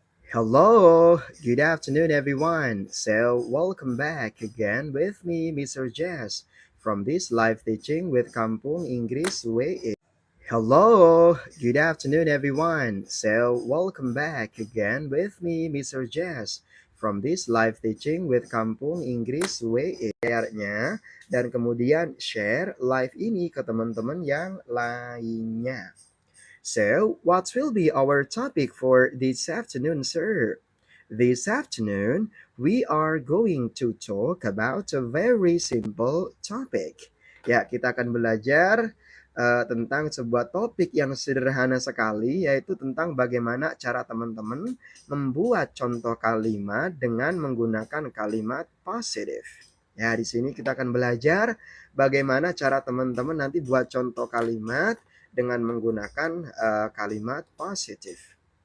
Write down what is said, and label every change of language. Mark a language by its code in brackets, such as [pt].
[en] Hello, good afternoon, everyone. So, welcome back again with me, Mr. Jazz, from this live teaching with Kampung Inggris WE. Hello, good afternoon, everyone. So, welcome back again with me, Mr. Jazz, from this live teaching with Kampung Inggris WE. [id] Share-nya dan kemudian share live ini ke teman-teman yang lainnya. [en] So, what will be our topic for this afternoon, sir? This afternoon, we are going to talk about a very simple topic. [id] Ya, kita akan belajar tentang sebuah topik yang sederhana sekali, yaitu tentang bagaimana cara teman-teman membuat contoh kalimat dengan menggunakan kalimat positif. Ya, di sini kita akan belajar bagaimana cara teman-teman nanti buat contoh kalimat dengan menggunakan kalimat positif.